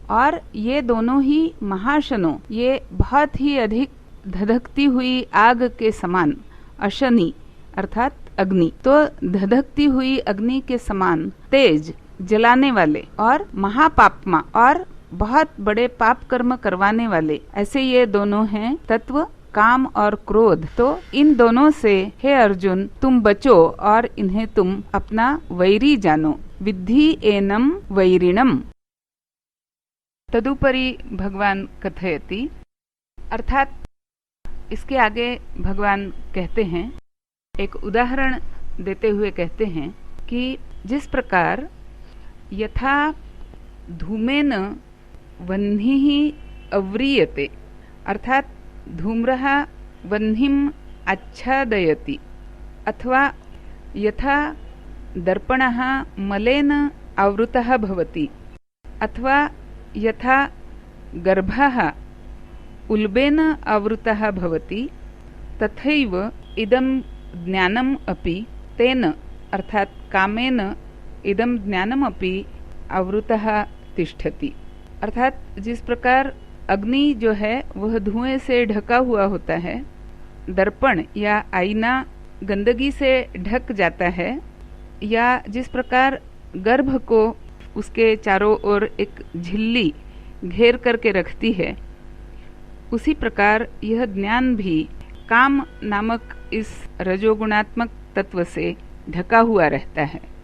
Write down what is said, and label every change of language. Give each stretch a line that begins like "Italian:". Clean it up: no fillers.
Hindi: और ये दोनों ही महाशनो, ये बहुत ही अधिक धधकती हुई आग के समान, अशनि अर्थात अग्नि, तो धधकती हुई अग्नि के समान तेज, जलाने वाले, और महापाप्मा और बहुत बड़े पाप कर्म करवाने वाले, ऐसे ये दोनों हैं तत्व, काम और क्रोध। तो इन दोनों से हे अर्जुन तुम बचो और इन्हें तुम अपना वैरी जानो।
Sanskrit: विद्धि एनम वैरिणम। तदुपरि भगवान कथयति,
Hindi: अर्थात इसके आगे भगवान कहते हैं, एक उदाहरण देते हुए कहते हैं कि जिस प्रकार यथा
Sanskrit: धूमेन वह्निः अव्रियते, अर्थात धूम्रः वह्निम् आच्छादयति, अथवा यथा दर्पणः मलेन आवृतः भवति, अथवा यथा गर्भः उल्बेन आवृतः भवति, तथैव इदं ज्ञानम् अपि तेन अर्थात कामेन इदं ज्ञानम् अपि आवृतः तिष्ठति।
Hindi: अर्थात जिस प्रकार अग्नि जो है वह धुएं से ढका हुआ होता है, दर्पण या आईना गंदगी से ढक जाता है, या जिस प्रकार गर्भ को उसके चारों ओर एक झिल्ली घेर करके रखती है, उसी प्रकार यह ज्ञान भी काम नामक इस रजोगुणात्मक तत्व से ढका हुआ रहता है।